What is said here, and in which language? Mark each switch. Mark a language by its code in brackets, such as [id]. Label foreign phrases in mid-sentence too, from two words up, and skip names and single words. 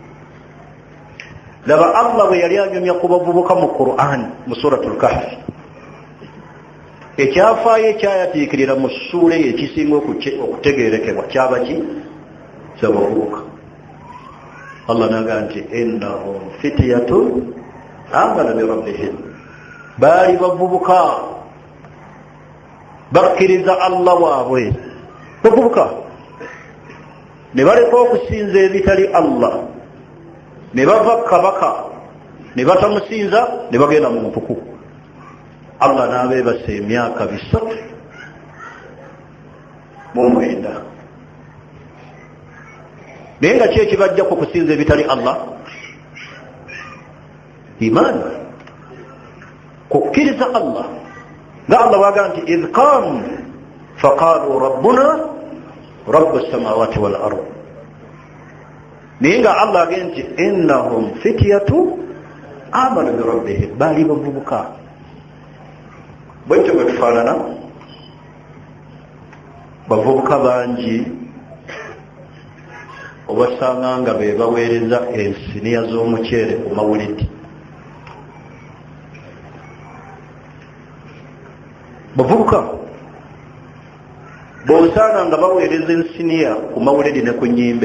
[lg] Laba Allah bwe yali anyumya ku bavubuka mu Qur'an mu suratul Kahf, ekyafaayo ekyayatiikirira mu ssuula eyo ekisinga okutegeerekebwa kyaba ki? Ky'abavubuka. Allah n'agamba nti [ar] إنهم فتية آمنوا بربهم, [lg] baali bavubuka bakkiriza Allah waabwe. Bavubuka ne baleka okusinza ebitali Allah, ne bava kabaka ne batamusinza ne bagenda mu mpuku. Allah n'abeebasa emyaka 309. Naye nga ki ekibajja ku kusinza ebitali Allah? Imaani, kukkiriza Allah. Nga Allah bw'agamba nti [ar] إذ قاموا فقالوا ربنا رب السماوات والأرض. [lg] Naye nga Allah agenda nti [ar] إنهم فتية آمنوا بربهم, [lg] baali bavubuka. Bwekyo bwe tufaanana, bavubuka bangi obasanga nga be baweereza ensiniya z'omuceere ku mawulidi. Bavubuka bw'osanga nga baweereza ensiniya ku mawulidi ne ku nnyimbe.